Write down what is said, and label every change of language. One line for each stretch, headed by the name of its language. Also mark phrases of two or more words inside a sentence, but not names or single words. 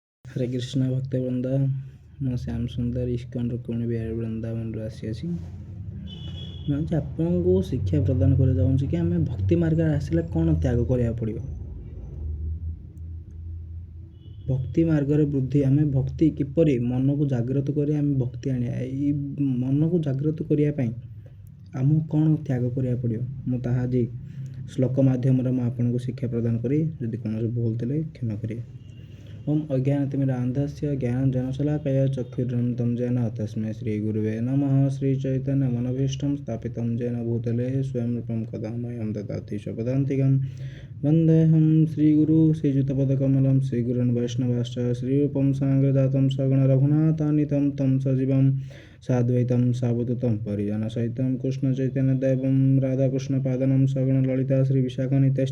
Sanskrit: हरे कृष्ण भक्तवृंद
Odia: ମୁଁ ଶ୍ୟାମ ସୁନ୍ଦର ଇସ୍କନ ରୁକ୍ମିଣୀ ବିହାର ବୃନ୍ଦାବନରୁ ଆସିଅଛି। ମୁଁ ଆଜି ଆପଣଙ୍କୁ ଶିକ୍ଷା ପ୍ରଦାନ କରିବାକୁ ଚାହୁଁଛି କି ଆମେ ଭକ୍ତି ମାର୍ଗରେ ଆସିଲେ କ'ଣ ତ୍ୟାଗ କରିବାକୁ ପଡ଼ିବ। ଭକ୍ତି ମାର୍ଗରେ ବୃଦ୍ଧି ଆମେ ଭକ୍ତି କିପରି ମନକୁ ଜାଗ୍ରତ କରି ଆମେ ଭକ୍ତି ଆଣିବା, ଏଇ ମନକୁ ଜାଗ୍ରତ କରିବା ପାଇଁ ଆମକୁ କ'ଣ ତ୍ୟାଗ କରିବାକୁ ପଡ଼ିବ, ମୁଁ ତାହା ଆଜି ଶ୍ଲୋକ ମାଧ୍ୟମରେ ମୁଁ ଆପଣଙ୍କୁ ଶିକ୍ଷା ପ୍ରଦାନ କରି, ଯଦି କୌଣସି ଭୁଲ ଥିଲେ କ୍ଷମା କରିବେ।
Sanskrit: ओम अज्ञानतिमिरान्धस्य ज्ञानञ्जनशलाकया चक्षुरुन्मिलितं येन तस्मै श्रीगुरुवे नमः। श्रीचैतन्यमनभीष्टं स्थापितं येन भूतले स्वयं रूपं कदा मह्यं ददाति स्वपदान्तिकं। वन्देऽहं श्रीगुरु श्रीयुतपदकमलं श्रीगुरून् वैष्णवांश्च श्रीरूपं साग्रजातं सगुण रघुनाथान्वितं तं सजीवं साद्वैतं सावधूतं परिजनसहितं कृष्णचैतन्यदेवं राधाकृष्णपादानं सगुण ललिता श्रीविशाखान्वितश्च।